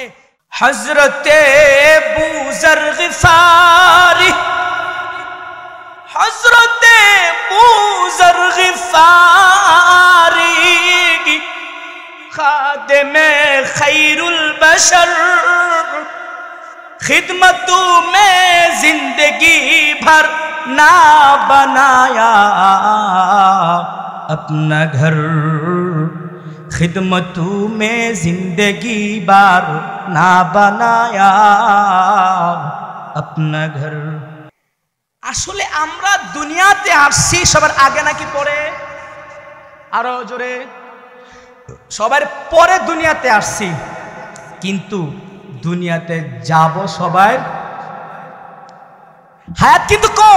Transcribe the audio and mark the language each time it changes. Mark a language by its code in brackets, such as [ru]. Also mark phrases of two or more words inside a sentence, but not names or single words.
[bn] হযরতে বুজর গিফারি, হযরতে বুজর গিফারি খাদেমে খৈরুল বশর, [hi] खिदमतों में जिंदगी भर ना बनाया अपना घर, खिदमतों में जिंदगी भर ना बनाया अपना घर। [bn] আসলে আমরা দুনিয়াতে আসছি সবার আগে নাকি পরে? আরো জোরে, সবার পরে দুনিয়াতে আসছি, কিন্তু দুনিয়াতে যাব সবাই, হায়াত কিন্তু কম।